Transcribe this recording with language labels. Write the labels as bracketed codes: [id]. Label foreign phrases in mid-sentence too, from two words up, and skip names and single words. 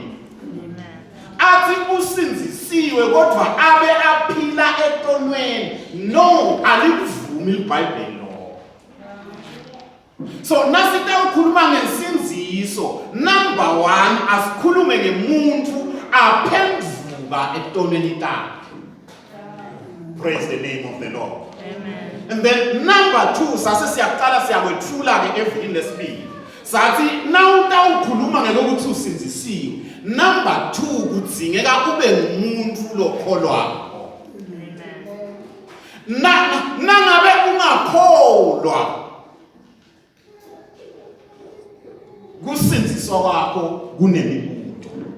[ss] Athi usinzisiwe kodwa abe aphila etonweni. No, alikuvumi iBhayibheli lo. So nasitawukhuluma ngensinziso, number 1 asikhulume ngemuntu aphenduka etonweni takhe. [en] Praise the name of the Lord. [ss] Amen. [en] And then [ss] number 2 sase siyaqala siyakwethula ke evikini lesibili. Sathi nawutawukhuluma ngelokuthi usinzisiwe, number 2 kudzingeka ube ngumuntu lokholwayo. Nangabe ungakholwa kusinziswa kwakho kunemibuto.